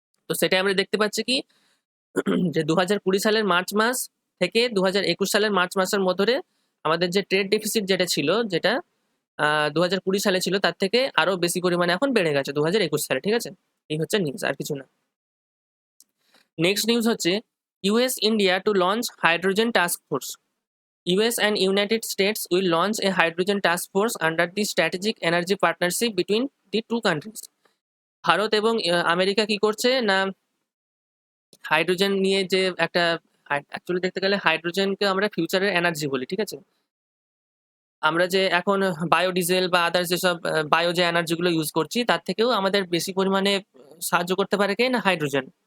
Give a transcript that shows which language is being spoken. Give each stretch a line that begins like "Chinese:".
Bangla: তো সেটাই আমরা দেখতে পাচ্ছি কি যে 2020 সালের মার্চ মাস থেকে 2021 সালের মার্চ মাসের মধ্যে আমাদের যে ট্রেড ডেফিসিট যেটা ছিল, যেটা 2020 সালে ছিল, তার থেকে আরো বেশি পরিমাণে এখন বেড়ে গেছে 2021 সালে। ঠিক আছে? এই হচ্ছে নিউজ, আর কিছু না।
English: next news
Bangla: হচ্ছে
English: US India to launch hydrogen task force. US and United States will launch a hydrogen task force under the strategic energy partnership between the two countries.
Bangla: Bharat এবং আমেরিকা কি করছে না, হাইড্রোজেন নিয়ে যে একটা, অ্যাকচুয়ালি দেখতে গেলে হাইড্রোজেনকে আমরা ফিউচারের এনার্জি বলি। ঠিক আছে? আমরা যে এখন বায়োডিজেল বা আদার্স যেসব বায়ো যে এনার্জিগুলো ইউজ করছি, তার থেকেও আমাদের বেশি পরিমাণে সাহায্য করতে পারে কে না, হাইড্রোজেন।